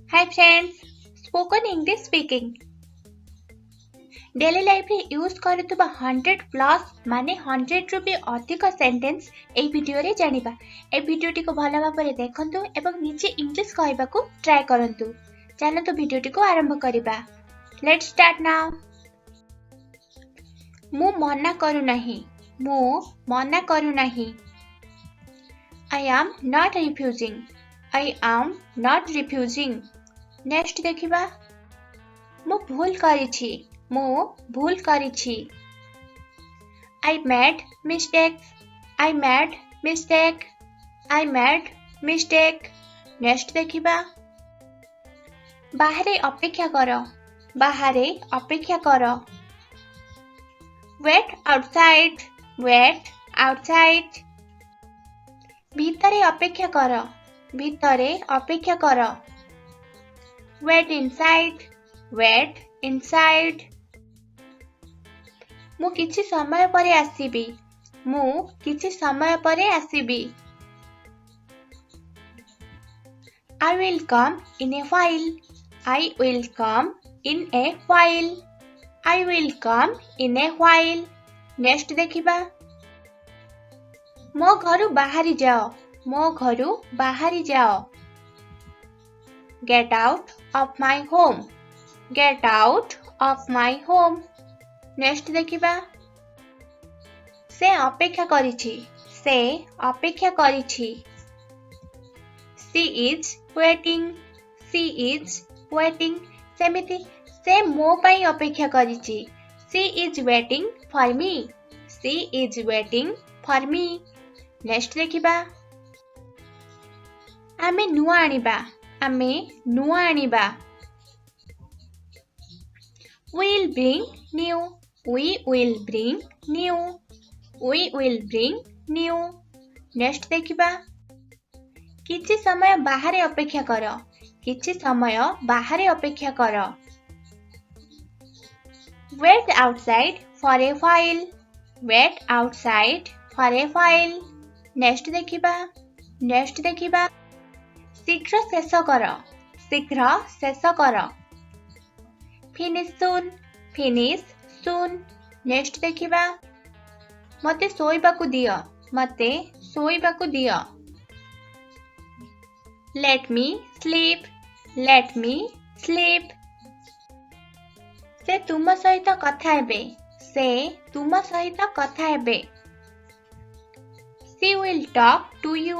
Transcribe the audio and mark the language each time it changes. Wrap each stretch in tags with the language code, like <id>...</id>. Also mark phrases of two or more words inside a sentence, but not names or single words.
<en>Hi friends, spoken English speaking. daily life</en> <or>ରେ ୟୁଜ କରୁଆ 100 ପ୍ଲସ ମାନେ 100 ରୁ ବି ଅଧିକ ସେଣ୍ଟେନ୍ସ ଏ ଭିଡିଓ ରେ ଜାଣିବା। ଏ ଭିଡିଓଟି କୁ ଭଲ ଭାବରେ ଦେଖନ୍ତୁ ଏବଂ ନିଜେ ଇଂଲିଶ କହିବାକୁ ଟ୍ରାଇ କରନ୍ତୁ। ଚାଲନ୍ତୁ ଭିଡିଓଟି କୁ ଆରମ୍ଭ କରିବା।</or> <en>Let's start now.</en> <or>ମୁଁ ମନା କରୁ ନାହିଁ। ମୁଁ ମନା କରୁ ନାହିଁ।</or> <en>I am not refusing. I am not refusing. नेक्स्ट देखिबा।</en> <or>ମୁଁ ଭୁଲ କରିଛି। ମୁଁ ଭୁଲ କରିଛି।</or> <en>I made mistake. I made mistake. I made mistake.</en> <or>ନେକ୍ସଟ ଦେଖିବା। ବାହାରେ ଅପେକ୍ଷା କର। ବାହାରେ ଅପେକ୍ଷା କର।</or> <en>Wait outside. Wait outside.</en> <or>ଭିତରେ ଅପେକ୍ଷା କର। ଭିତରେ ଅପେକ୍ଷା କର।</or> <en>Wait inside. Wait inside.</en> <or>ମୁଁ କିଛି ସମୟ ପରେ ଆସିବି। ମୁଁ କିଛି ସମୟ ପରେ ଆସିବି।</or> <en>I will come in a while. I will come in a while. I will come in a while. नेक्स्ट देखिबा।</en> <or>ମୋ ଘରୁ ବାହାରି ଯାଅ। ମୋ ଘରୁ ବାହାରି ଯାଅ।</or> <en>Get out of my home. Get out of my home. नेक्स्ट देखिबा।</en> <or>ସେ ଅପେକ୍ଷା କରିଛି। ସେ ଅପେକ୍ଷା କରିଛି।</or> <en>She is waiting. She is waiting.</en> <or>ସେମିତି ସେ ମୋ ପାଇଁ ଅପେକ୍ଷା କରିଛି।</or> <en>She is waiting for me. She is waiting for me.</en> <or>ନେକ୍ସଟ ଦେଖିବା। ଆମେ ନୂଆ ଆଣିବା। ଆମେ ନୂଆ ଆଣିବା।</or> <en>We'll bring new. We will bring new. We will bring new.</en> <or>ନେକ୍ସଟ ଦେଖିବା। କିଛି ସମୟ ବାହାରେ ଅପେକ୍ଷା କର। କିଛି ସମୟ ବାହାରେ ଅପେକ୍ଷା କର।</or> <en>Wait outside for a while. Wait outside for a while.</en> <or>ନେକ୍ସଟ ଦେଖିବା। ନେକ୍ସଟ ଦେଖିବା। ଶୀଘ୍ର ଶେଷ କର। ଶୀଘ୍ର ଶେଷ କର।</or> <en>Finish soon. Finish soon.</en> <or>ନେକ୍ସଟ ଦେଖିବା। ମତେ ଶୋଇବାକୁ ଦିଅ। ମତେ ଶୋଇବାକୁ ଦିଅ।</or> <en>Let me sleep. Let me sleep.</en> <or>ସେ ତୁମ ସହିତ କଥା ହେବେ। ସେ ତୁମ ସହିତ କଥା ହେବେ।</or> <en>She will talk to you.</en>